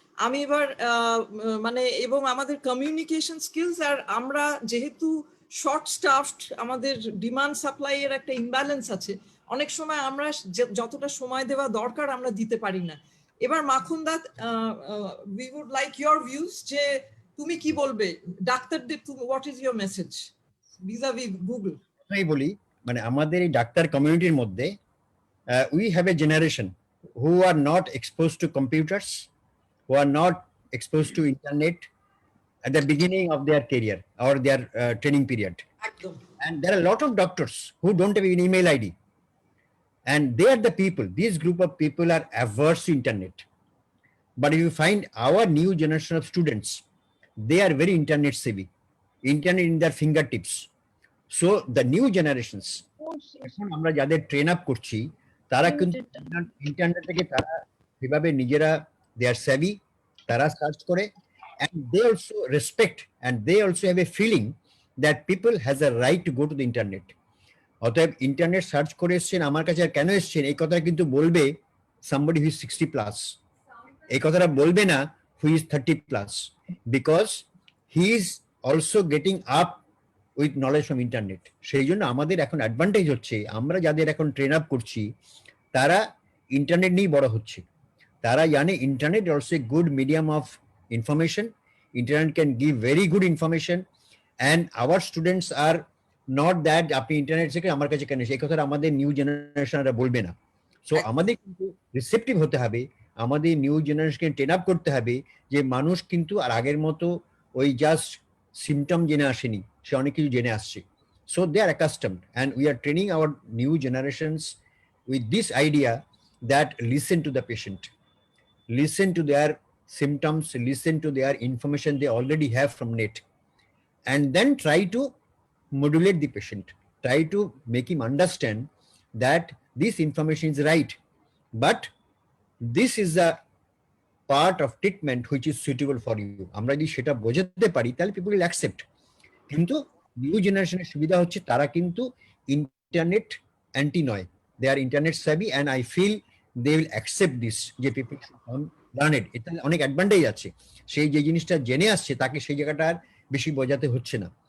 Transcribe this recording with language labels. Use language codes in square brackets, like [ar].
[bn] আমি এবার মানে এবং আমাদের কমিউনিকেশন স্কিলস, আর আমরা যেহেতু শর্ট স্টাফড, আমাদের ডিমান্ড সাপ্লাই এর একটা ইমব্যালেন্স আছে, অনেক সময় আমরা যতটা সময় দেওয়া দরকার আমরা দিতে পারি না। এবার মাখন দা, [en] we would like your views, [bn] যে তুমি কি বলবে ডাক্তারদের, [en] What is your message vis a vis Google? [bn] আমি বলি মানে আমাদের এই ডাক্তার কমিউনিটির মধ্যে [en] we have a generation who are not exposed to computers, who are not exposed to internet at the beginning of their career or their training period. And there are a lot of doctors who don't have an email ID. And they are the people, this group of people are averse to internet. But if you find our new generation of students, they are very internet savvy, internet in their fingertips. So the new generations, [bn] এখন আমরা যাদের train up করছি তারা কিন্তু internet থেকে তারা যেভাবে নিজেরা দে আর স্যাভি, তারা সার্চ করে, [en] and they also respect and they also have a feeling that people has a right to go to the internet. [bn] অতএব ইন্টারনেট সার্চ করে এসছেন আমার কাছে আর কেন এসছেন এই কথাটা কিন্তু বলবে [en] somebody who is 60 plus, [bn] এই কথাটা বলবে না [en] who is 30 plus, because he is also getting up with knowledge from internet. [bn] সেই জন্য আমাদের এখন অ্যাডভান্টেজ হচ্ছে আমরা যাদের এখন ট্রেন আপ করছি তারা ইন্টারনেট নিয়ে বড় হচ্ছে, তারা জানে [en] internet also a good medium of information, internet can give very good information, and our students are not that [bn] আপনি ইন্টারনেট থেকে আমার কাছে কেন, সেই কথাটা আমাদের নিউ জেনারেশনরা বলবে না। সো আমাদের কিন্তু রিসেপটিভ হতে হবে, আমাদের নিউ জেনারেশনকে ট্রেন আপ করতে হবে যে মানুষ কিন্তু আর আগের মতো ওই জাস্ট সিমটম জেনে আসেনি, সে অনেক কিছু জেনে আসছে। [en] So they are accustomed, and we are training our new generations with this idea that listen to the patient, listen to their symptoms, listen to their information they already have from net, and then try to modulate the patient, try to make him understand that this information is right, but this is a part of treatment which is suitable for you. [bn] আমরা যদি সেটা বোঝাতে পারি তাহলে [en] people will accept. [bn] কিন্তু new জেনারেশনের সুবিধা হচ্ছে তারা কিন্তু ইন্টারনেট অ্যান্টি নয়, [en] They are internet savvy, and I feel they will accept this যে people learn it. [bn] এটা অনেক অ্যাডভান্টেজ আছে, সেই যে জিনিসটা জেনে আসছে তাকে সেই জায়গাটা আর বেশি বোঝাতে হচ্ছে না।